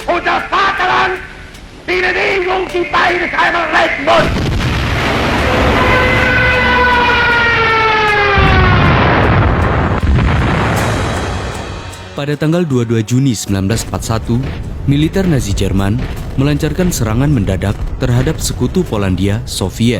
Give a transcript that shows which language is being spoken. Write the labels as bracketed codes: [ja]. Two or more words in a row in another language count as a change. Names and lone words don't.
[de] unser Vaterland die Bewegung, die beides einmal leiten muss. [id] Pada tanggal 22 Juni 1941, militer Nazi Jerman melancarkan serangan mendadak terhadap sekutu Polandia, Soviet.